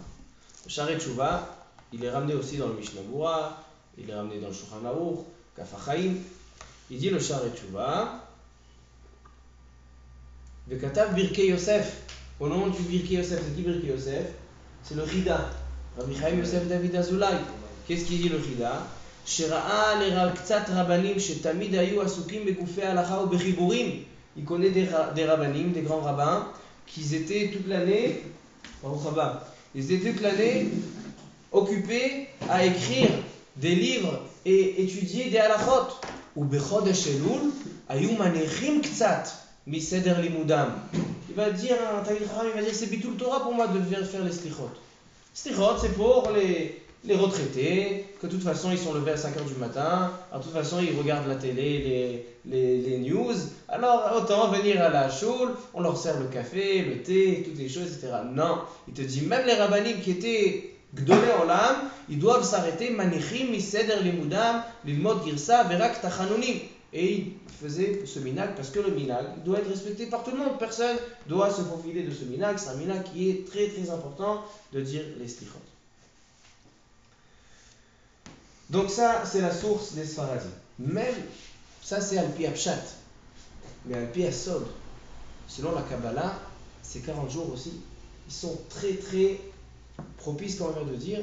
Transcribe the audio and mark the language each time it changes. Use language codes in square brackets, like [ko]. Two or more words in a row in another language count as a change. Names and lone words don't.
[fr] Le Sha'arei Tshuva, il est ramené aussi dans le Mishnah Berurah, il est ramené dans le Shulchan Aruch, Kaf HaChaim. Il dit le Sha'arei Tshuva, Vekatav Birkei Yosef. Au nom du Birkei Yosef, c'est qui Birkei Yosef? C'est le Rida. Rabbi Chaim Yosef David Azoulay. Qu'est-ce qu'il dit le Rida? [he] שראה קצת רבנים שתמיד היו עסוקים בגופי ההלכה ובחיבורים. [fr] Il connaît des rabbanim, des grands rabbins, qui étaient toute l'année, ils étaient toute l'année occupés à écrire des livres et étudier des halachot. [he] ובחודש אלול היו מניחים קצת מסדר לימודם. [fr] Il va dire, un [he] תלמיד חכם, [fr] il va dire, c'est [he] ביטול תורה [fr] pour moi de faire les slichot. Slichot, c'est pour les retraités, que de toute façon ils sont levés à 5h du matin, de toute façon ils regardent la télé, les news, alors autant venir à la choule, on leur sert le café, le thé, toutes les choses, etc. Non, il te dit même les rabbanim qui étaient [he] גדולי עולם, [fr] ils doivent s'arrêter, [he] מניחים מסדר לימודם, ללמוד גירסא ורק תחנונים. [fr] Et il faisait ce minag parce que le minag doit être respecté par tout le monde, personne doit se faufiler de ce minag, c'est un minag qui est très très important de dire les slichot. Donc ça, c'est la source des Sfaradim. Même, ça c'est [he] על פי הפשט. [fr] Mais [he] על פי הסוד, [fr] selon la Kabbalah, ces 40 jours aussi, ils sont très très propices, comme on vient de dire.